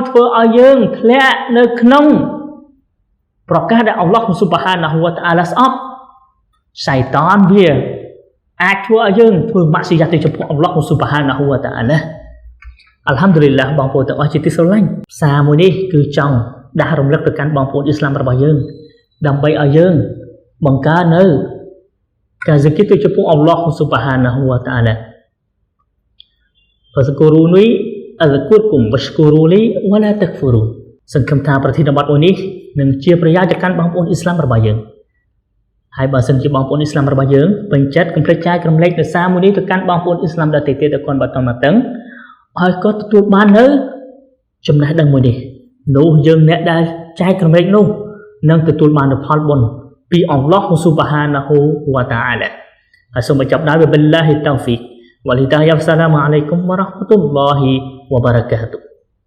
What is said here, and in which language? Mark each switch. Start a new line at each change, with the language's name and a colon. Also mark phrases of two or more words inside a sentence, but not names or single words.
Khmer: ធ្វើឲ្យយើងធ្លាក់នៅក្នុងប្រកាសដែល
Arabic: الله سبحانه وتعالى
Khmer: ស្អប់សៃតានវាអាចធ្វើឲ្យយើងធ្វើម៉ាក់ស៊ីយ៉ាទៅចំពោះ
Arabic: الله سبحانه وتعالى الحمد لله
Khmer: បងប្អូនទាំងអស់ជាទីស្រឡាញ់សារមួយនេះគឺចង់ដាស់រំលឹកទៅកាន់បងប្អូនអ៊ីស្លាមរបស់យើងដើម្បីឲ្យយើងបង្កើននៅការហ្ស៊ីគិរទៅចំពោះ
Arabic: الله سبحانه وتعالى فاذكروني اذكركم واشكروا لي ولا تكفرون
Khmer: សង្ឃឹមថាប្រធានបទមួយនេះនឹងជាប្រយោជន៍ទៅកាន់បងប្អូនអ៊ីស្លាមរបស់ យើងហើយបើសិនជាបងប្អូនអ៊ីស្លាមរបស់យើងពេញចិត្តកុំភ្លេចចែករំលែកនៅសារមួយនេះទៅកាន់បងប្អូនអ៊ីស្លាមដទៃទៀតឲ្យគាត់បន្តមកតឹងឲ្យគាត់ទទួលបាននៅចំណេះដឹងមួយនេះនោះយើងអ្នកដែលចែករំលែកនោះនឹងទទួលបានផលបុណ្យពី
Arabic: الله سبحانه وتعالى
Khmer: ហើយសូមបញ្ចប់ដោយ
Arabic: بالله التوفيق
Khmer: Walhidayah.
Arabic: السلام عليكم ورحمة الله وبركاته.